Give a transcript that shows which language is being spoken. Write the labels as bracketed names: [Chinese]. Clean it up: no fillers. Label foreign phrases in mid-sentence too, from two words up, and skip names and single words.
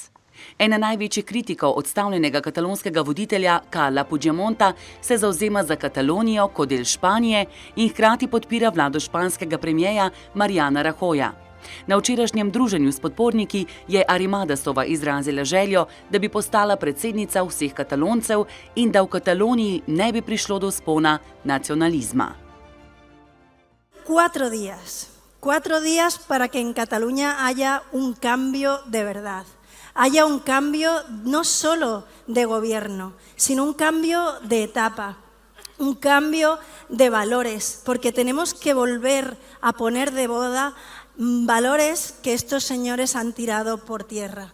[Slovenian] Ena največjih kritikov odstavljenega katalonskega voditelja Carla Puigdemonta se zavzema za Katalonijo kot del Španije in hkrati podpira vlado španskega premierja Mariana Rajoya. Na včerajšnjem druženju s podporniki je Arrimadasova izrazila željo, da bi postala predsednica vseh Kataloncev in da v Kataloniji ne bi prišlo do vzpona nacionalizma. [Spanish] 4 días para que en Cataluña haya un cambio de verdad. Haya un cambio no solo de gobierno, sino un cambio de etapa, un cambio de valores, porque tenemos que volver a poner de moda valores que estos señores han tirado por tierra.